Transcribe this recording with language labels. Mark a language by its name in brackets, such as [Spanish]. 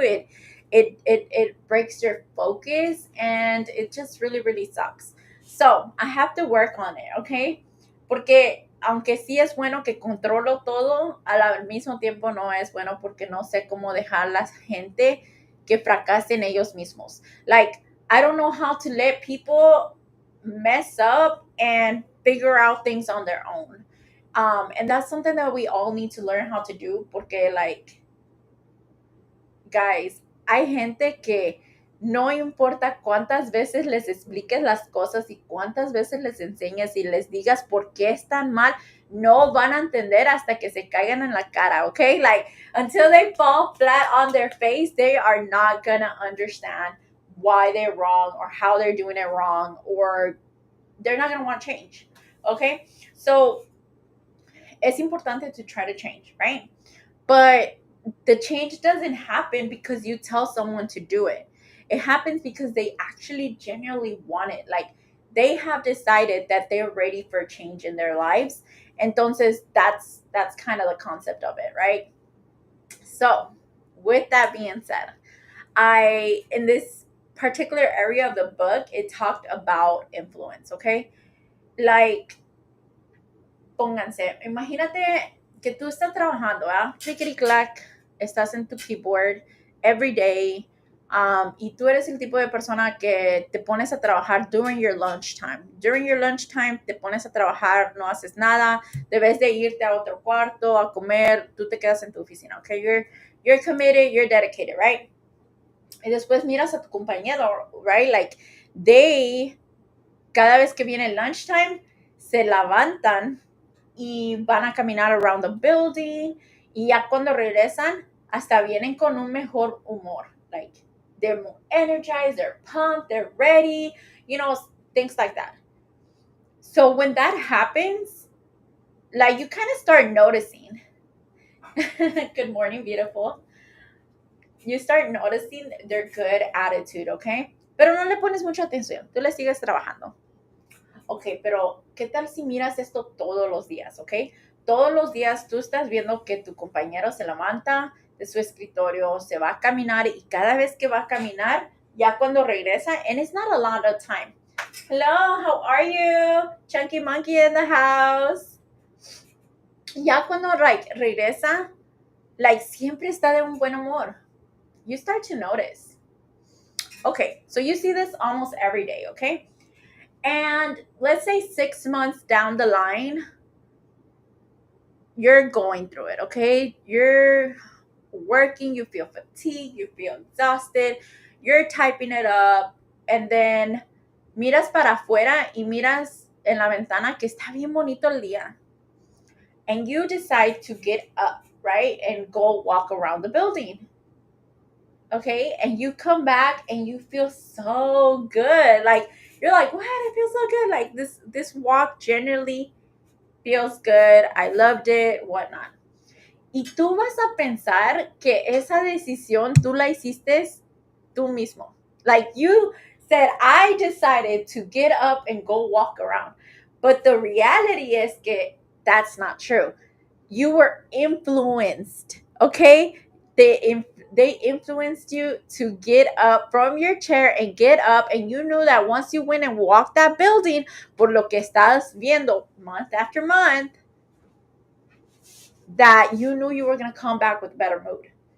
[English] It breaks your focus and it just really, really sucks. So, I have to work on it, okay? [Spanish] Porque aunque sí es bueno que controlo todo, al mismo tiempo no es bueno porque no sé cómo dejar a la gente que fracasen ellos mismos. [English] Like, I don't know how to let people mess up and figure out things on their own. And that's something that we all need to learn how to do [Spanish] porque, like, guys, hay gente que no importa cuántas veces les expliques las cosas y cuántas veces les enseñes y les digas por qué están mal, no van a entender hasta que se caigan en la cara, okay? [English] Like, until they fall flat on their face, they are not gonna understand why they're wrong or how they're doing it wrong, or they're not gonna want change, okay? So, [Spanish] es importante [English] to try to change, right? But the change doesn't happen because you tell someone to do it. It happens because they actually genuinely want it. Like, they have decided that they're ready for change in their lives. Entonces, that's kind of the concept of it, right? So, with that being said, I in this particular area of the book, it talked about influence, okay? [Spanish] Like, pónganse, imagínate que tú estás trabajando, ¿ah? Clickety clack, estás en tu keyboard [English] every day, [Spanish] y tú eres el tipo de persona que te pones a trabajar [English] during your lunchtime. During your lunchtime [Spanish] te pones a trabajar, no haces nada, debes de irte a otro cuarto a comer, tú te quedas en tu oficina, okay? [English] You're committed, you're dedicated, right? [Spanish] Y después miras a tu compañero, right? Like, cada vez que viene lunchtime, se levantan y van a caminar [English] around the building, [Spanish] y ya cuando regresan hasta vienen con un mejor humor, [English] like they're more energized, they're pumped, they're ready, things like that. So when that happens, like, you kind of start noticing. Good morning, beautiful. You start noticing their good attitude, okay? [Spanish] Pero no le pones mucha atención, tú le sigues trabajando. Ok, pero ¿qué tal si miras esto todos los días, ok? Todos los días tú estás viendo que tu compañero se levanta de su escritorio, se va a caminar, y cada vez que va a caminar, ya cuando regresa, [English] and it's not a lot of time. Hello, how are you? Chunky Monkey in the house. [Spanish] Ya cuando regresa, like, siempre está de un buen humor. [English] You start to notice. Okay, so you see this almost every day, okay? And let's say 6 months down the line, you're going through it, okay? You're working, you feel fatigued, you feel exhausted, you're typing it up, and then [Spanish] miras para afuera y miras en la ventana que está bien bonito el día. [English] And you decide to get up, right? And go walk around the building. Okay? And you come back and you feel so good. Like, you're like, what? It feels so good. Like, this walk generally feels good. I loved it, whatnot. [Spanish] Y tú vas a pensar que esa decisión tú la hiciste tú mismo. [English] Like, you said, I decided to get up and go walk around. But the reality is que that's not true. You were influenced, okay? They influenced you to get up from your chair and get up, and you knew that once you went and walked that building, [Spanish] por lo que estás viendo [English] month after month, that you knew you were going to come back with better mood.